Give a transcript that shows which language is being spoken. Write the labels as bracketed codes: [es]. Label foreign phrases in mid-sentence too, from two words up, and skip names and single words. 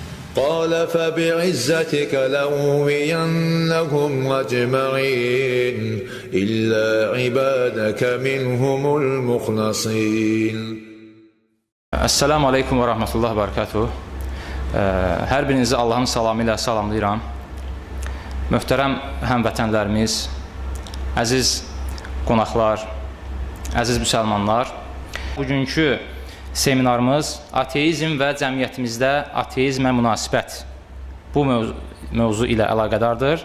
[ar] قال فبعزتك لأغوينهم أجمعين إلا عبادك منهم المخلصين. السلام عليكم ورحمة الله وبركاته. [az] Hər birinizi Allahın salamı ilə salamlayıram. Möhtərəm həmvətənlərimiz, əziz qonaqlar, əziz müsəlmanlar. Bugünkü seminarımız ateizm və cəmiyyətimizdə ateizmə münasibət bu mövzu ilə əlaqədardır.